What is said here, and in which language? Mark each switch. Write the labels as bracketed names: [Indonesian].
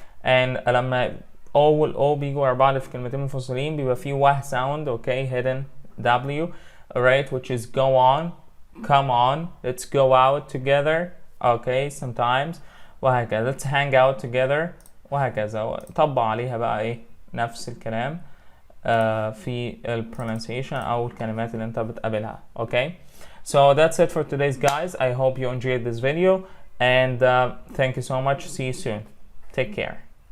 [English] and [Arabic] لما O وال O بيجوا ورا بعض في كلمتين منفصلين بيبقى في واه [English] sound okay hidden W right which is go on come on. Let's go out together okay sometimes وهكذا. Let's hang out together وهكذا. [Arabic] طبق عليها بقى ايه نفس الكلام في pronunciation أو الكلمات اللي أنت بتقابلها. [English] Okay, so that's it for today's guys. I hope you enjoyed this video and thank you so much. See you soon. Take care.